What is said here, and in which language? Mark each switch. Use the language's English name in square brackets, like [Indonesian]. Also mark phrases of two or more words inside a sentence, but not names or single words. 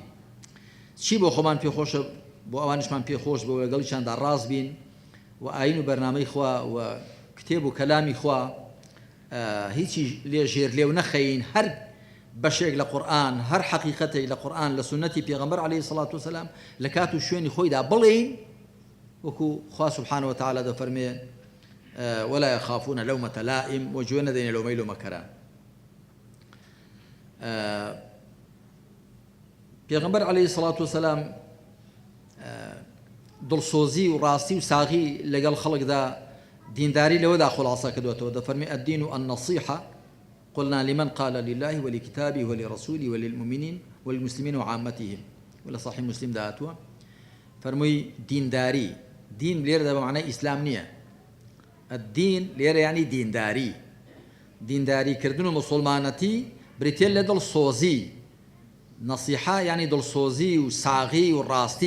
[Central Kurdish] چی بۆ خۆمان پێخۆشە بۆ ئەوانشمان پێخۆش بۆ لەگەڵیشاندا ڕاست بین و ئاین و بەرنامەی خوا و کتێب و کەلامی خوا هیچی لێ ژێر لێو نەخەین. هەر بەشێک لە قورئان هەر حەقیقەتێک لە قورئان لە سنەتی پێغەمبەر [Arabic] عەلەیهی سەڵات وسەلام [Central Kurdish] لە کات و شوێنی خۆیدا بڵێین وەکو خوا [Arabic] سبحانه وتعالى [Central Kurdish] دەفەرمێ [Arabic] ولا يخافون لومة لائم [Central Kurdish] و گوێ نەدەینە لۆمەی لۆمەکەران. پێغەمبەر [Arabic] عەلەیهی سەڵات وسەلام [Central Kurdish] دڵسۆزی و ڕاستی و ساغی لەگەڵ خەڵکدا دینداری لەوەدا خلاصە کردوێتەوە دەفەرمێ [Arabic] الدین النصيحة قلنا لمن قال لله ولكتابه ولرسوله وللمؤمنين والمسلمين وعامتهم ولا صحيح مسلم [Central Kurdish] داتوا فرمي دینداری دین لێرەدا بەمعنای ئیسلام نییە. الدین لێرە یعنی دینداری دینداریکردن و مسڵمانەتی بریتێ لە دڵسۆزی. نەسیحە یعنی دڵسۆزی و ساغی و ڕاستی.